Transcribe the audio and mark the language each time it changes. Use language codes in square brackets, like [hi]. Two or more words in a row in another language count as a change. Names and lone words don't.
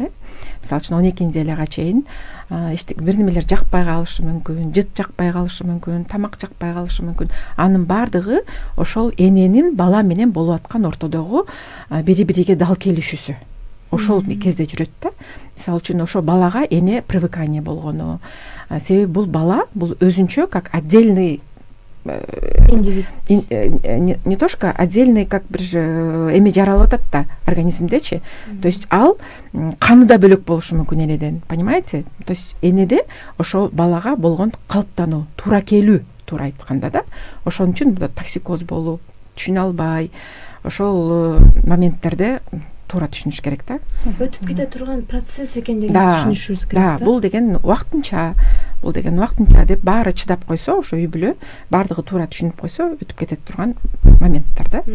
[ky] Мисалы үчүн 12 айлга чейин бир немелер жакпай калышы мүмкүн, жыт жакпай калышы мүмкүн, тамак жакпай калышы мүмкүн. Анын бардыгы ошол эненин бала менен болуп аткан ортодогу бири-бириге дал келишүүсү. Ошол кезде жүрөт да. Мисалы үчүн ошо балага эне привыкание болгону. Себеби бул бала, бул өзүнчө [ru] как отдельный индивид, не то что отдельный, как [ky] бир эме жаралып атат да организмдечи. [ru] То есть [ky] ал каныда бөлөк болушу мүмкүн энеден, [ru] понимаете? То есть [ky] энеде ошо балага болгон калыптануу, туура келүү, туура айтканда да. Ошон үчүн токсикоз болуп, түшүнө албай ошол моменттерде туура түшүнүш керек да. Өтүп кете турган процесс экендигин түшүнүшүбүз керек да. Бул деген вакытынча деп баары чыдап койсо, ошо үй бүлө баардыгы туура түшүнүп койсо, өтүп кетет турган моменттер да.